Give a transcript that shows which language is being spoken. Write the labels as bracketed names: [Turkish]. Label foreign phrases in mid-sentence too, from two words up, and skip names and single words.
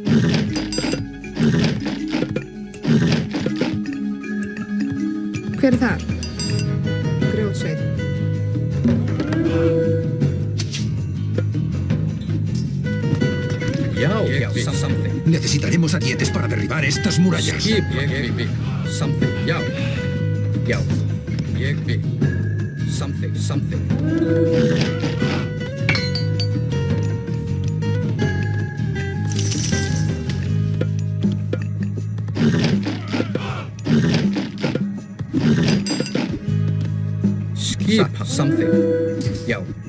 [Icelandic] Hver er þar? Grjótsveið. Já, já, samþykkt. [Spanish] Necesitaremos ariete para derribar estas murallas. [Icelandic] Skip, ég vil. Samþykkt. Já. Já. Ég vil. Samþykkt, samþykkt. Skipa, samþykkt. Já.